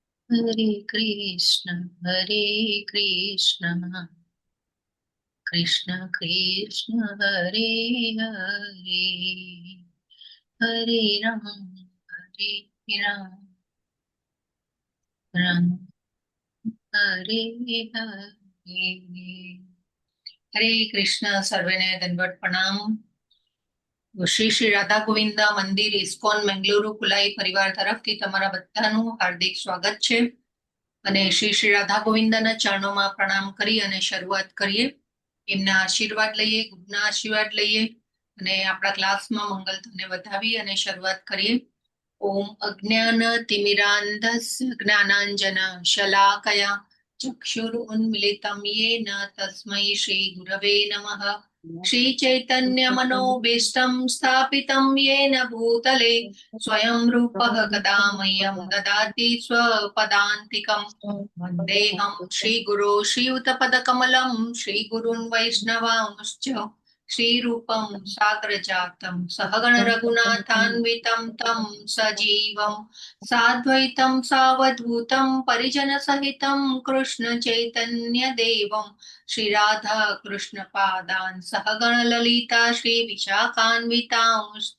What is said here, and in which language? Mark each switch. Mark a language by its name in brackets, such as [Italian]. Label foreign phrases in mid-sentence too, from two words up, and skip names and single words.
[Sanskrit] हरे कृष्ण कृष्ण कृष्ण हरे हरे, हरे राम राम हरे हरे। [Gujarati] હરે કૃષ્ણ। સર્વેને દંડવત પ્રણામ। શ્રી શ્રી રાધા ગોવિંદ મંદિર ઇસ્કોન મેંગલુરુ કુલાઈ પરિવાર તરફથી તમારા બધાનું હાર્દિક સ્વાગત છે અને શ્રી શ્રી રાધા ગોવિંદના ચરણોમાં પ્રણામ કરી અને શરૂઆત કરીએ. એમના આશીર્વાદ લઈએ, ગુરુના આશીર્વાદ લઈએ અને આપણા ક્લાસમાં મંગલ ધનને વધાવી અને શરૂઆત કરીએ. [Sanskrit] ओम अज्ञान तिमिरांधस्य ज्ञानांजन शलाकया चक्षुरुन्मिलितम येन तस्मै श्री गुरवे नमः. श्री चैतन्य मनोभीष्टं स्थापितं येन भूतले स्वयं रूपः कदा मह्यं ददाति स्वपदान्तिकं। वन्देऽहं श्रीगुरो श्रीयुतपदकमलं श्रीगुरुन् वैष्णवांश्च श्रीरूपं साग्रजातं सहगण रघुनाथान्वितं तं सजीवं साद्वैतं सावधूतं परिजनसहितं कृष्ण चैतन्यदेवं श्री राधा कृष्ण पादान् सहगण ललिता श्री विशाखान्वितांश्च।